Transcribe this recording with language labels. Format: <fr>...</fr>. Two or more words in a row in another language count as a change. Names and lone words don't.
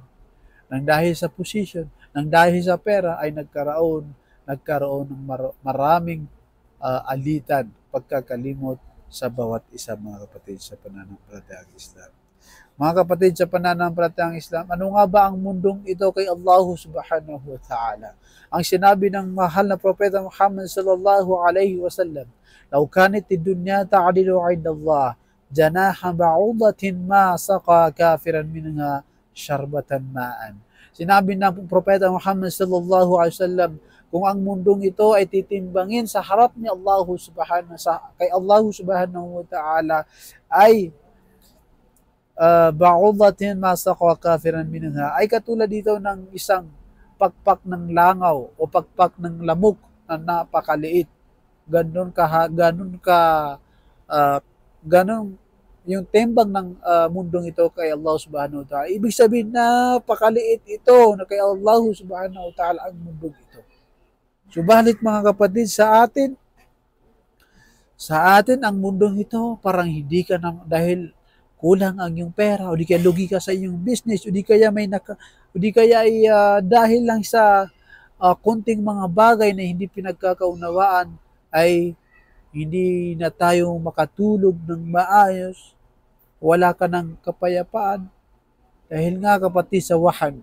<tl>Nang dahil sa position, nang dahil sa pera ay nagkaroon ng maraming alitan, pagkakalimot sa bawat isa mga kapatid sa pananampalatayang Islam. Mga kapatid sa pananampalatayang Islam, ano nga ba ang mundong ito kay Allah</tl> <ar>سبحانه وتعالى?</ar> <tl>Ang sinabi ng mahal na propeta Muhammad</tl> <ar>صلى الله عليه وسلم, "لو كانت الدنيا تعدل عند الله جناح بعوضة ما سقى كافرا منها شربة ماء."</ar> <tl>Sinabi ng propeta Muhammad</tl> <ar>صلى الله عليه وسلم,</ar> <tl>kung ang mundong ito ay titimbangin sa harap ni kay Allah</tl> <ar>سبحانه وتعالى,</ar> <tl>ay</tl> <ar>بعوضة ما سقى كافرا منها,</ar> <tl>ay katulad dito ng isang pakpak ng langaw o pakpak ng lamok na napakaliit. Ganon yung timbang ng mundong ito kay Allah</tl> <ar>سبحانه وتعالى.</ar> <tl>Ibig sabihin na napakaliit ito na kay Allah</tl> <ar>سبحانه وتعالى</ar> <tl>ang mundong ito. Subalit mga kapatid, sa atin ang mundong ito parang hindi ka na, dahil kulang ang iyong pera, o di kaya lugi ka sa iyong business, o di kaya ay dahil lang sa konting mga bagay na hindi pinagkakaunawaan, ay hindi na tayo makatulog ng maayos, wala ka ng kapayapaan, dahil nga kapatid sa wahan.</tl>